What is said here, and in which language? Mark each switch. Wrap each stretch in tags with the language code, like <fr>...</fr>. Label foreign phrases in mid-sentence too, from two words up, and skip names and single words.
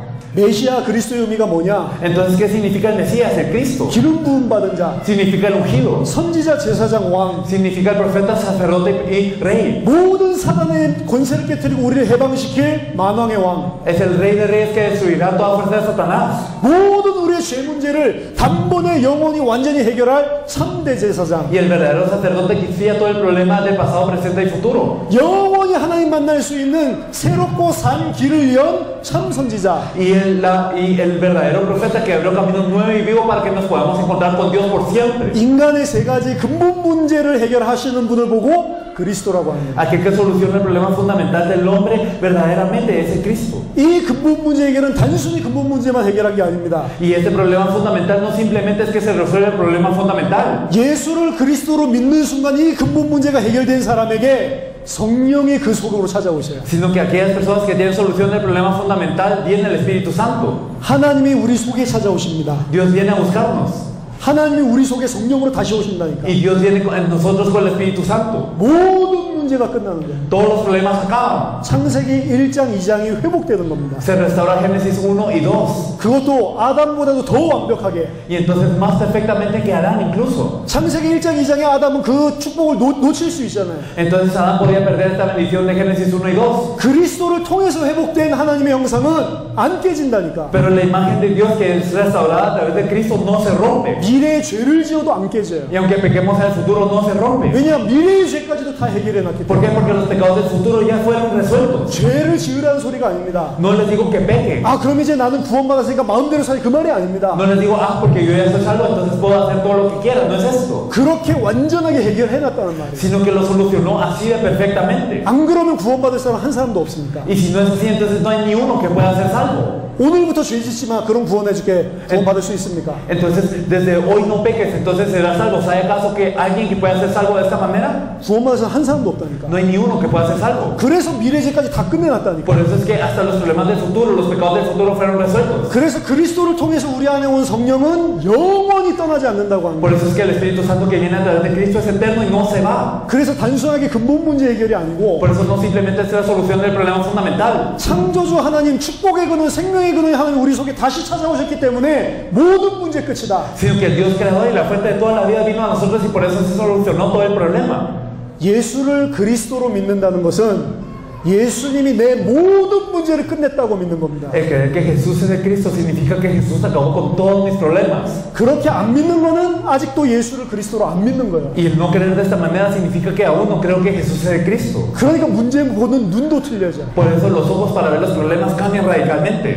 <ko>메시아 그리스도의 의미가 뭐냐?</ko> <es>Entonces, ¿qué significa el Mesías, el Cristo?</es> <ko>기름 부음 받은 자,</ko> <es>Significa el ungido.</es> <ko>선지자, 제사장, 왕.</ko> <es>Significa el profeta, sacerdote y rey.</es> <ko>모든 사단의 권세를 깨뜨리고 우리를 해방시킬 만왕의 왕.</ko> <es>Es el rey de reyes que destruirá toda fuerza de Satanás.</es> <ko>모든 우리의 죄 문제를 단번에 영원히 완전히 해결할 3대 제사장.</ko> <es>Y el verdadero sacerdote que expilia todo el problema del pasado, presente y futuro.</es> <ko>영원히 하나님 만날 수 있는 새롭고 산 길을 연 참 선지자.</ko> <es>Y el verdadero profeta que abrió camino nuevo y vivo para que nos podamos encontrar con Dios por siempre.</es> <ko>인간의 세 가지 근본 문제를 해결하시는 분을 보고 그리스도라고 합니다.</ko> <es>Aquel que soluciona el problema fundamental del hombre verdaderamente es el Cristo.</es> <ko>이 근본 문제 해결은 단순히 근본 문제만 해결한 게 아닙니다.</ko> <es>Y este problema fundamental no simplemente es que se resuelve el problema fundamental,</es> <ko>예수를 그리스도로 믿는 순간 이 근본 문제가 해결된 사람에게 성령이 그 속으로 찾아오셔요.</ko> <es>sino que aquellas personas que tienen solución del problema fundamental viene el Espíritu Santo.</es> <ko>하나님이 우리 속에 찾아오십니다.</ko> <es>Dios viene a buscarnos.</es> <ko>하나님이 우리 속에 성령으로 다시 오신다니까.</ko> <es>Y Dios viene en nosotros con el Espíritu Santo.</es> <ko>모든 문제가 끝나는 거예요.</ko> <es>Todos los problemas acaban.</es> <ko>창세기 1장 2장이 회복되는 겁니다.</ko> <es>Se restaura Génesis 1 y 2.</es> <ko>그것도 아담보다도 더 완벽하게.</ko> <es>Y entonces más perfectamente que Adán incluso.</es> <ko>창세기 1장 2장의 아담은 그 축복을 놓칠 수 있잖아요.</ko> <es>Entonces Adán podía perder esta bendición de Génesis 1 y 2.</es> <ko>그리스도를 통해서 회복된 하나님의 형상은 안 깨진다니까.</ko> <es>Pero la imagen de Dios que es restaurada a través de Cristo no se rompe.</es> <ko>미래의 죄를 지어도 안 깨져요.</ko> <es>Y aunque pequemos en el futuro no se rompe.</es> <ko>왜냐하면 미래의 죄까지도 다 해결해 놨기</ko> <es>¿Por qué?</es> <ko>때문에.</ko> <es>Porque los pecados del futuro ya fueron resueltos.</es> <ko>죄를 지으라는 소리가 아닙니다.</ko> <es>No les digo que pequen.</es> <ko>아, 그럼 이제 나는 구원받았으니까 마음대로 살이 그 말이 아닙니다.</ko> <es>No les digo, porque yo ya estoy salvo, entonces puedo hacer todo lo que quiera. No es esto.</es> <ko>그렇게 완전하게 해결해 놨다는 말이에요.</ko> <es>Sino que lo solucionó así de perfectamente.</es> <ko>안 그러면 구원받을 사람 한 사람도 없습니까?</ko> <es>Y si no es así, entonces no hay ni uno que pueda ser salvo.</es> <ko>오늘부터 죄 짓지 마. 그럼 구원해줄게. 구원받을 수 있습니까?</ko> <es>Entonces, desde hoy no peques, entonces serás salvo. ¿Sabe acaso que alguien que pueda ser salvo de esta manera?</es> <ko>구원받을 사람 한 사람도 없다니까.</ko> <es>No hay ni uno que pueda ser salvo.</es> <ko>그래서 미래 죄까지 다 끝내놨다니까.</ko> <es>Por eso es que hasta los problemas del futuro, los pecados del futuro fueron resueltos.</es> <ko>그래서 그리스도를 통해서 우리 안에 온 성령은 영원히 떠나지 않는다고 합니다.</ko> <es>Por eso es que el Espíritu Santo que viene a través de Cristo es eterno y no se va.</es> <ko>그래서 단순하게 근본 문제 해결이 아니고</ko> <es>Por eso no simplemente es la solución del problema fundamental.</es> <ko>창조주 하나님, 축복의 근원, 생명의 근원이 하나님 우리 속에 다시 찾아오셨기 때문에 모든 문제 끝이다.</ko> <es>Sino que el Dios creador y la fuente de toda la vida vino a nosotros y por eso se solucionó todo el problema.</es> <ko>예수를 그리스도로 믿는다는 것은 예수님이 내 모든 문제를 끝냈다고 믿는 겁니다.</ko> <es>El creer que Jesús es el Cristo significa que Jesús acabó con todos mis problemas.</es> <ko>그렇게 안 믿는 거는 아직도 예수를 그리스도로 안 믿는 거예요.</ko> <es>Y el no creer de esta manera significa que aún no creo que Jesús es el Cristo.</es> <ko>그러니까 문제 보는 눈도 틀려져.</ko> <es>Por eso los ojos para ver los problemas cambian radicalmente.</es>